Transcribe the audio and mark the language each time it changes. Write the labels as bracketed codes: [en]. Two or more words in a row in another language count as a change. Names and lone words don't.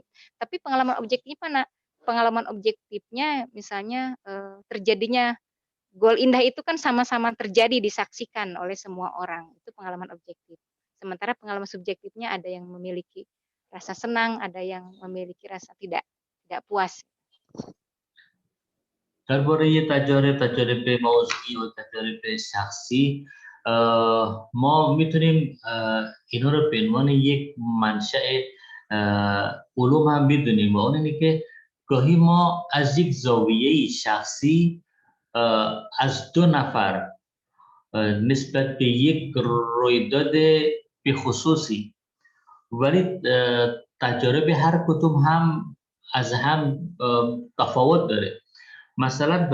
[id] Tapi pengalaman objektifnya mana? Pengalaman objektifnya misalnya terjadinya gol indah itu kan sama-sama terjadi, disaksikan oleh semua orang. Itu pengalaman objektif. Sementara pengalaman subjektifnya ada yang memiliki rasa senang, ada yang memiliki rasa tidak puas. [fa] درباره تجارب موضوعی و تجارب شخصی ما میتونیم اینا رو به عنوان یک منشأ علوم هم بدونیم، و اون اینه که گاهی ما از یک زاویه شخصی از دو نفر نسبت به یک رویداد به خصوصی، ولی تجارب هر کدوم هم از هم تفاوت داره.